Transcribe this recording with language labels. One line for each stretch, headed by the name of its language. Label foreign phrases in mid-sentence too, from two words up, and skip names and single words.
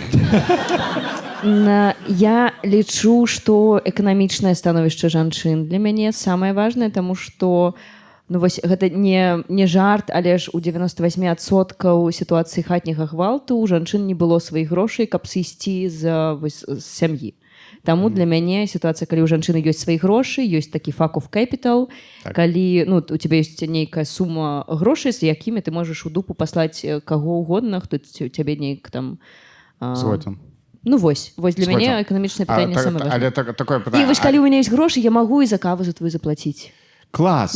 Belarusian: Я лічу, што эканамічнае становішча жанчын для мяне самае важнае, таму што Ну вось гэта не жарт, але ж у 98% сітуацыі хатняга гвалту у жанчын не было сваіх грошай, каб сысці з сям'і. Таму для мяне сітуацыя, калі ў жанчыны ёсць свае грошы, ёсць такі
English: fuck of capital,
Belarusian: калі у тебя ёсць нейкая сума грошай, з якімі ты можаш у дупу паслаць каго ўгодна, хто цябе неяк там... Згоден. Ну вось для мяне эканамічнае пытанне самае важнае. Але такое пытанне... І вось калі ў мяне ёсць грошы, я магу і за каву за твою заплаціць. Клас.